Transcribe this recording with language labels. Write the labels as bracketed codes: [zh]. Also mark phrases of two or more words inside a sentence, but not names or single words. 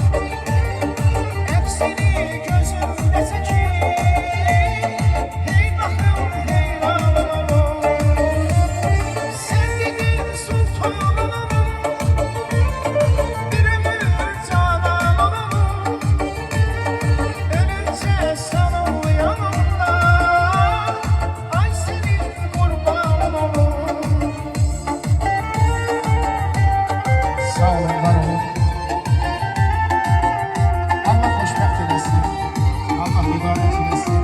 [az] Seni gözümdə çəkir, hey baxım heyranın olun. Sən dedin sultanın olun, bir ömür cananın olun. [tr] Ölünce sanıl yanımda, ay senin qurbanın olun. [az] Sağ olun, var olun. [tr] Allah mübarek eylesin.